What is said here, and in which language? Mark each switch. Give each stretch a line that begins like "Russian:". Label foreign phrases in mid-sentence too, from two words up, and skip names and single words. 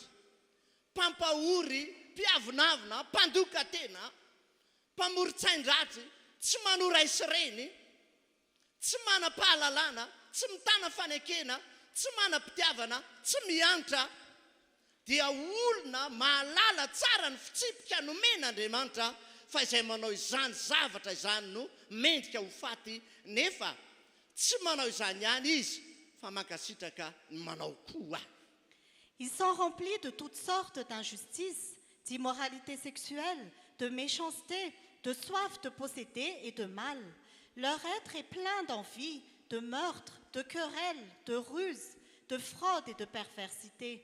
Malagasy: Mpampahory, mpiavonavona, mpandoka tena, mpamoritsain-dratsy, tsy manora isireny, tsy manam-pahalalana, tsy mitana fanekena, tsy manam-pitiavana, tsy miantra, dia olona mahalala tsara ny fitsipika nomen'Andriamanitra fa izay manao izany zavatra izany no mendrika ho faty, nefa tsy manao izany ihany izy fa mankasitraka ny manao koa.
French: Ils sont remplis de toutes sortes d'injustices, d'immoralité sexuelle, de méchanceté, de soif de posséder et de mal. Leur être est plein d'envie, de meurtre, de querelles, de ruses, de fraude et de perversité.